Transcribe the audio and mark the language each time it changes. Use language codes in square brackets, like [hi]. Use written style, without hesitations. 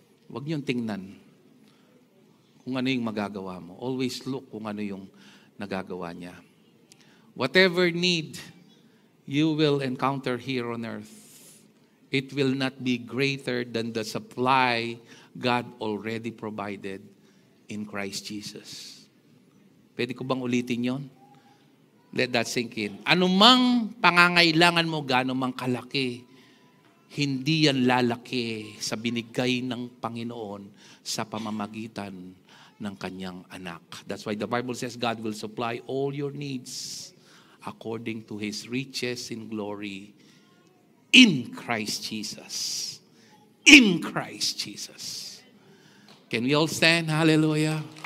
[tl] Huwag niyong tingnan kung ano yung magagawa mo. [en] Always look [tl] kung ano yung nagagawa niya. [en] Whatever need you will encounter here on earth, it will not be greater than the supply God already provided in Christ Jesus. [tl] Pwede ko bang ulitin yon? [en] Let that sink in. [tl] Anumang pangangailangan mo, gaano mang kalaki, hindi yan lalaki sa binigay ng Panginoon sa pamamagitan ng Kanyang anak. [en] That's why the Bible says God will supply all your needs according to His riches in glory in Christ Jesus. In Christ Jesus. Can we all stand? Hallelujah.